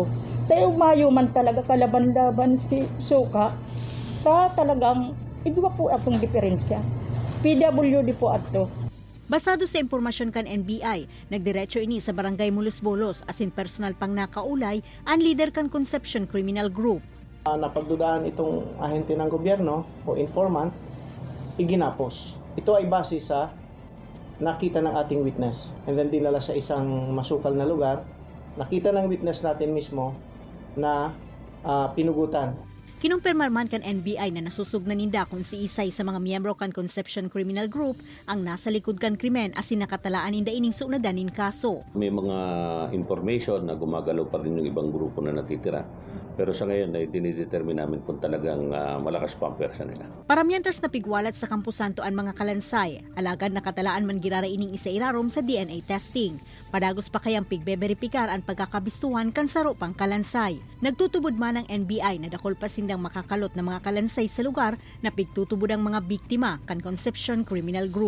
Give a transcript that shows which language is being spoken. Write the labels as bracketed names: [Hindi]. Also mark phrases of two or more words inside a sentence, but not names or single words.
[Bikol] Tayo mayo man talaga kalaban-laban si Suka. Talagang igwa po atong diferensya. PWD po ato. Basado sa impormasyon kan NBI, nagdiretso ini sa Barangay Mulos-Bolos asin personal pang nakaulay ang leader kan Conception Criminal Group. [Filipino] Napagdudaan itong ahente ng gobyerno o informant, iginapos. Ito ay base sa nakita ng ating witness [English] and then [Filipino] dinala sa isang masukal na lugar. Nakita ng witness natin mismo na pinugutan. [Bikol] Kinumpirmar man kan NBI na nasusugnan ninda kung si Isay sa mga miyembro kan Conception Criminal Group ang nasa likod kan krimen asin nakatalaan ninda ining sunadan nin kaso. [Filipino] May mga information na gumagalaw pa rin yung ibang grupo na natitira. Pero sa ngayon ay dinidetermine namin kung talagang malakas pa ang pwersa nila. [Bikol] Paramientras na pigwalat sa Campo Santo ang mga kalansay. Alagad nakatalaan man girara ining isa irarom sa [English] DNA testing. [Bikol] Padagos pa kayang pigbeberipikar ang pagkakabistuhan kan saro pang kalansay. Nagtutubod man ang NBI na dakol pa sindang makakalot na mga kalansay sa lugar na pigtutubod ang mga biktima kan Conception Criminal Group.